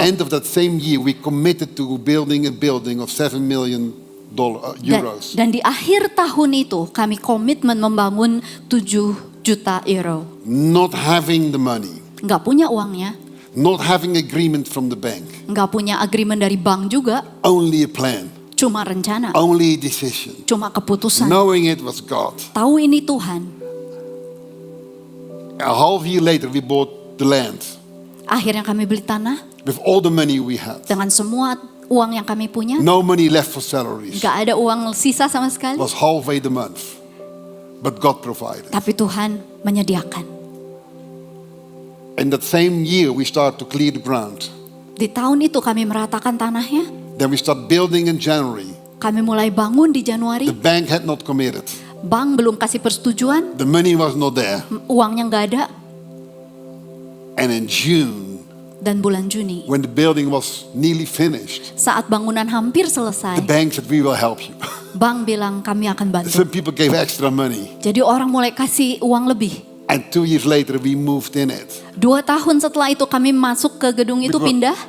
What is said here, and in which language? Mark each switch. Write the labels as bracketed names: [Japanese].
[English] end of that same year, we committed to building a building of 7 million euros. [Indonesian] Dan di akhir tahun itu kami komitmen membangun 7 juta euro. [English] Not having the money, [Indonesian] Nggak punya uangnya, [English] not having agreement from the bank, [Indonesian] nggak punya agreement dari bank juga, [English] only a plan, [Indonesian] cuma rencana, [English] only a decision, [Indonesian] cuma keputusan. [English] knowing it was God. [Indonesian] Tahu ini Tuhan. [English] A half year later, we bought the land [Indonesian] Akhirnya kami beli tanah [English] with all the money we had. [Indonesian] dengan semua uang yang kami punya. [English] No money left for salaries. [Indonesian] Nggak ada uang sisa sama [English] It [Indonesian] sekali. [English] was halfway the month, but God provided. [Indonesian] Tapi Tuhan menyediakan. [English] In that same year, we started to clear the ground. [Indonesian] Di tahun itu kami meratakan tanahnya. [English] Then we start building in January. [Indonesian] Kami mulai bangun di Januari. [English] The bank had not committed. [Indonesian] Bank belum kasih persetujuan. [English] The money was not there. [Indonesian] Uangnya nggak ada. [English] And in June, [Indonesian] Dan bulan Juni, [English] when the building was nearly finished, [Indonesian] saat bangunan hampir [English] the [Indonesian] selesai, [English] bank said, we will help you. [Indonesian] bank bilang kami akan bantu. [English] Some people gave extra money. [Indonesian] Jadi orang mulai kasih uang lebih. [English] And 2 years later, we moved in it. [Indonesian] 2 tahun setelah itu kami masuk ke gedung itu pindah.